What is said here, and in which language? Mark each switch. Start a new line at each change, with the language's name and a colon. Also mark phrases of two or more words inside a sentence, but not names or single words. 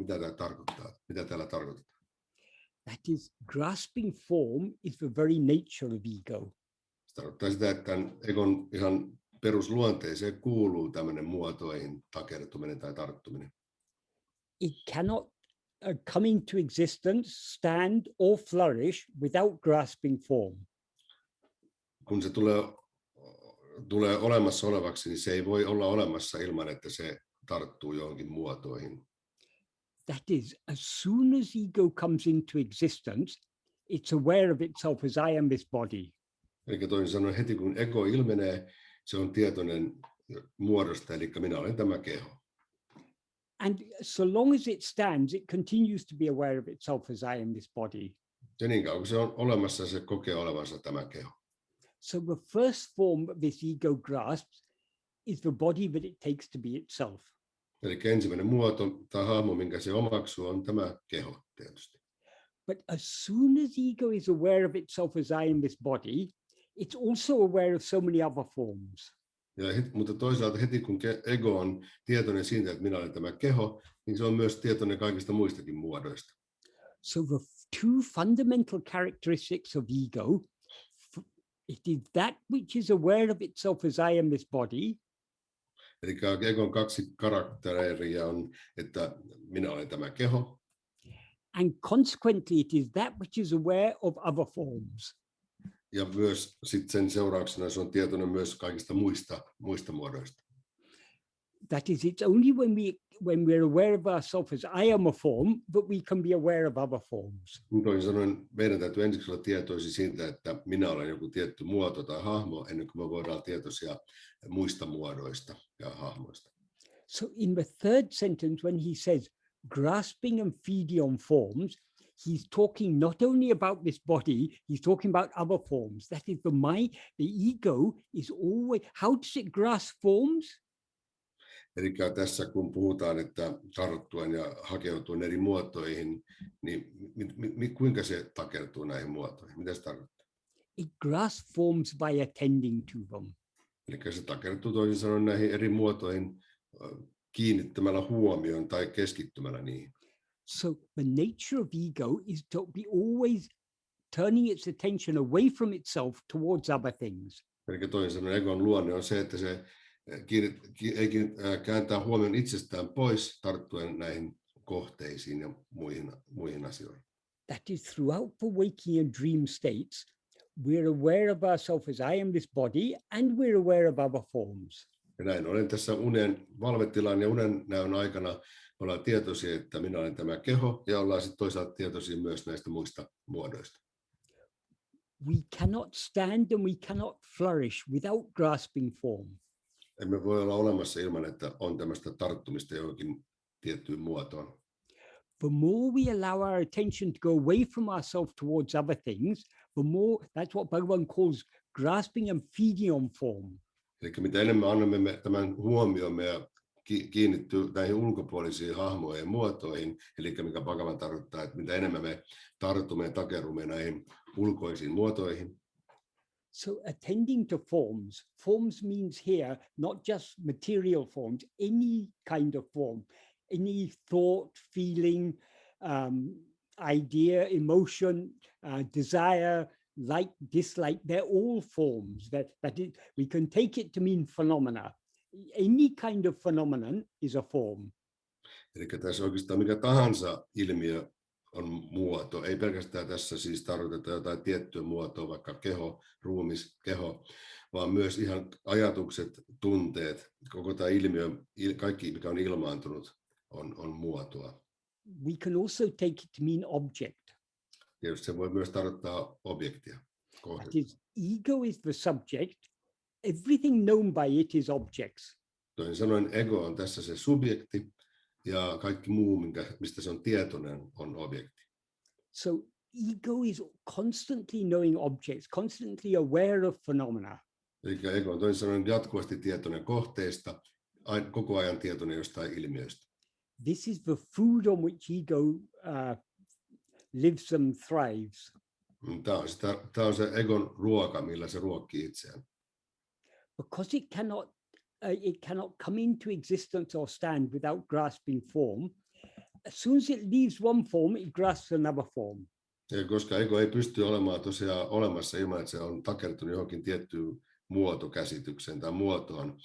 Finnish: Mitä tämä tarkoittaa? Mitä täällä tarkoitetaan?
English: That is, grasping form is the very nature of ego.
Finnish: Se tarkoittaa sitä, että egon ihan perusluonteeseen kuuluu tämmöinen muotoihin takertuminen tai tarttuminen.
English: It cannot come into existence, stand or flourish without grasping form.
Finnish: Kun se tulee olemassa olevaksi, niin se ei voi olla olemassa ilman, että se tarttuu johonkin muotoihin.
English: That is, as soon as ego comes into existence, it's aware of itself as I am this body.
Finnish: Eli toisin sanoen heti kun ego ilmenee, se on tietoinen muodosta, eli minä olen tämä keho.
English: And so long as it stands, it continues to be aware of itself as I am this body.
Finnish: Ja niin kauan kun se on olemassa, se kokee olevansa tämä keho.
English: So the first form this ego grasps is the body that it takes to be itself.
Finnish: Eli ensimmäinen muoto tai hahmo, minkä se omaksuu, on tämä keho tietysti.
English: But as soon as ego is aware of itself as I am this body, it's also aware of so many other forms.
Finnish: Mutta toisaalta heti kun ego on tietoinen siitä, että minä olen tämä keho, niin se on myös tietoinen kaikista muistakin muodoista.
English: So the two fundamental characteristics of ego, it is that which is aware of itself as I am this body.
Finnish: Eli egon kaksi karakteria on, että minä olen tämä keho.
English: And consequently, it is that which is aware of other forms.
Finnish: Ja myös sit sen seurauksena se on tietoinen myös kaikista muista muodoista.
English: That is, it's only when we're aware of ourselves as I am a form that we can be aware of other forms.
Finnish: Toisin sanoen, meidän täytyy ensiksi olla tietoisia siitä, että minä olen joku tietty muoto tai hahmo, ennen kuin me voidaan olla tietoisia muista muodoista ja hahmoista.
English: So in the third sentence, when he says grasping and feeding on forms, he's talking not only about this body, he's talking about other forms. That is, the ego is always, how does it grasp forms?
Finnish: Eli tässä kun puhutaan, että tarttuen ja hakeutuen eri muotoihin, niin kuinka se takertuu näihin muotoihin? Mitä se tarkoittaa?
English: It grasps forms by attending to them.
Finnish: Eli se takertuu toisin sanoen näihin eri muotoihin kiinnittämällä huomioon tai keskittymällä niihin.
English: So the nature of ego is to be always turning its attention away from itself towards other things.
Finnish: Eli toisin sanoen egon luonne on se, että se kääntää huomion itsestään pois tarttuen näihin kohteisiin ja muihin asioihin.
English: That is, throughout the waking and dream states, we're aware of ourselves as I am this body, and we're aware of other forms.
Finnish: Ja näin olen tässä unen valvetilan ja unen näön aikana ollaan tietoisia, että minä olen tämä keho, ja ollaan sitten toisaalta tietoisia myös näistä muista muodoista.
English: We cannot stand and we cannot flourish without grasping form.
Finnish: Emme voi olla olemassa ilman, että on tämmöistä tarttumista johonkin tiettyyn muotoon.
English: The more we allow our attention to go away from ourselves towards other things, the more, that's what Bhagavan calls grasping and feeding on form.
Finnish: Eli mitä enemmän annamme tämän huomiomme ja kiinnittyy näihin ulkopuolisiin hahmoihin ja muotoihin, eli mikä Bhagavan tarkoittaa, että mitä enemmän me tartumme ja takerrumme näihin ulkoisiin muotoihin.
English: So attending to forms. Forms means here not just material forms, any kind of form, any thought, feeling, idea, emotion, desire, like, dislike, they're all forms. We can take it to mean phenomena. Any kind of phenomenon is a form.
Finnish: Eli tässä oikeastaan mikä tahansa ilmiö on muoto. Ei pelkästään tässä siis tarkoiteta jotain tiettyä muotoa, vaikka keho, ruumis, keho, vaan myös ihan ajatukset, tunteet, koko tämä ilmiö, kaikki mikä on ilmaantunut, on muotoa.
English: We can also take it to mean object.
Finnish: Tietysti se voi myös tarkoittaa objektia.
English: That is, ego is the subject. Everything known by it is objects.
Finnish: Toisin sanoen ego on tässä se subjekti ja kaikki muu, mistä se on tietoinen, on objekti.
English: So ego is constantly knowing objects, constantly aware of phenomena.
Finnish: Eli ego on toisin sanoen jatkuvasti tietoinen kohteista, koko ajan tietoinen jostain ilmiöstä.
English: This is the food on which ego lives and thrives.
Finnish: Tämä on se egon ruoka, millä se ruokkii itseään.
English: Because it cannot come into existence or stand without grasping form. As soon as it leaves one form, it grasps another form.
Finnish: Ja koska ego ei pysty olemaan tosiaan olemassa ilman, että se on takertunut johonkin tiettyyn muotokäsitykseen tai muotoon.